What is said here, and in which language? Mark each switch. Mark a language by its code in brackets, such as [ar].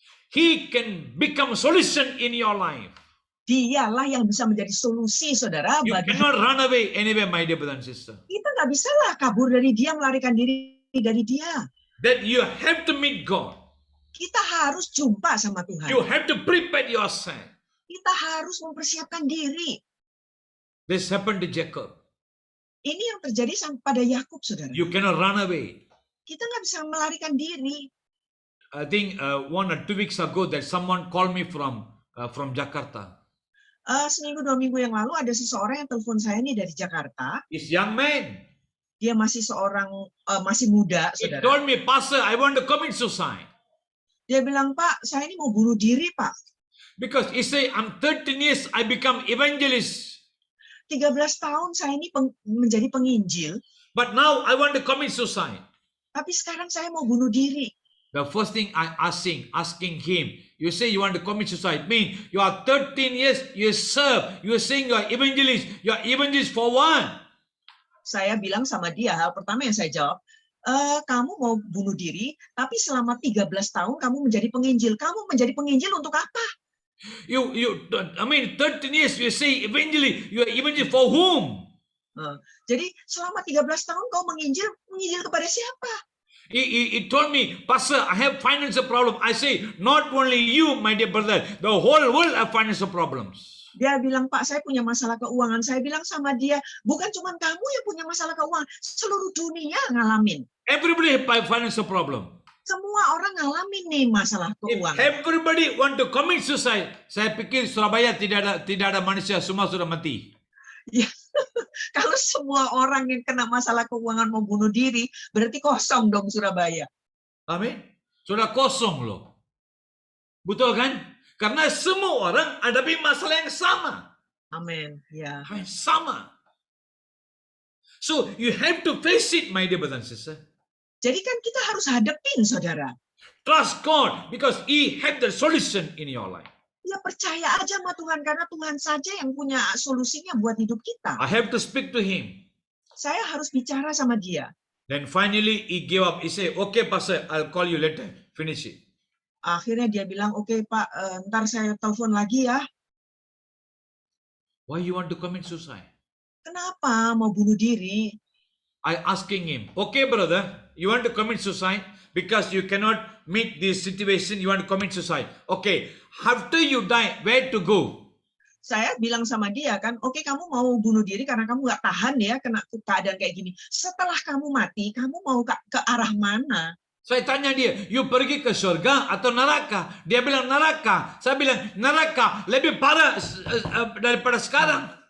[en] He can become solution in your life. [id] Dialah yang bisa menjadi solusi, saudara. [en] You cannot run away anywhere, my dear brother and sister. [id] Kita nggak bisa lah kabur dari dia, melarikan diri dari dia. [en] That you have to meet God. [id] Kita harus jumpa sama Tuhan. [en] You have to prepare yourself. [id] Kita harus mempersiapkan diri. [en] This happened to Jacob. [id] Ini yang terjadi pada Yakub, saudara. [en] You cannot run away. [id] Kita nggak bisa melarikan diri. [en] I think 1 or 2 weeks ago that someone called me from Jakarta. [id] Seminggu 2 minggu yang lalu ada seseorang yang telepon saya nih dari Jakarta. [en] It's young man. [id] Dia masih masih muda, [en] He [id] saudara. [en] told me, Pastor, I want to commit suicide. [id] Dia bilang, Pak, saya ini mau bunuh diri, Pak. [en] Because he say, I'm 13 years, I become evangelist. [id] 13 tahun saya ini menjadi penginjil. [en] But now I want to commit suicide. [id] Tapi sekarang saya mau bunuh diri. [en] The first thing I asking him, you say you want to commit suicide, mean you are 13 years, you serve, you are saying you are evangelist for what? [id] Saya bilang sama dia, hal pertama yang saya jawab, kamu mau bunuh diri, tapi selama 13 tahun kamu menjadi penginjil. Kamu menjadi penginjil untuk apa? [en] I mean 13 years you say evangelist, you are evangelist for whom? [id] Jadi selama 13 tahun kau menginjil kepada siapa? [en] He told me, Pastor, I have financial problem. I say, not only you, my dear brother, the whole world have financial problems. [id] Dia bilang, Pak, saya punya masalah keuangan. Saya bilang sama dia, bukan cuma kamu yang punya masalah keuangan, seluruh dunia ngalamin. [en] Everybody have financial problem. [id] Semua orang ngalamin nih masalah [en] If [id] keuangan. [en] everybody want to commit suicide, [id] saya pikir Surabaya tidak ada manusia, semua sudah mati. Ya, kalau semua orang yang kena masalah keuangan mau bunuh diri, berarti kosong dong Surabaya. Amin. Sudah kosong loh. Betul kan? Karena semua orang hadapi masalah yang sama. Amin. Ya. Sama. [en] So you have to face it, my dear brothers and sisters. [id] Jadi kan kita harus hadepin, saudara. [en] Trust God because He had the solution in your life. [id] Ya percaya aja sama Tuhan, karena Tuhan saja yang punya solusinya buat hidup kita. [en] I have to speak to Him. [id] Saya harus bicara sama Dia. [en] Then finally He gave up. He said, okay, Pastor, I'll call you later. Finish it. [id] Akhirnya dia bilang, oke Pak, ntar saya telepon lagi ya. [en] Why you want to commit suicide? [id] Kenapa mau bunuh diri? [en] I asking him, okay, brother, you want to commit suicide because you cannot meet this situation. You want to commit suicide. Okay, after you die, where to go? [id] Saya bilang sama dia kan, oke kamu mau bunuh diri karena kamu nggak tahan ya kena keadaan kayak gini. Setelah kamu mati, kamu mau ke arah mana? Saya tanya dia, you pergi ke surga atau neraka? Dia bilang neraka. Saya bilang neraka lebih parah daripada sekarang.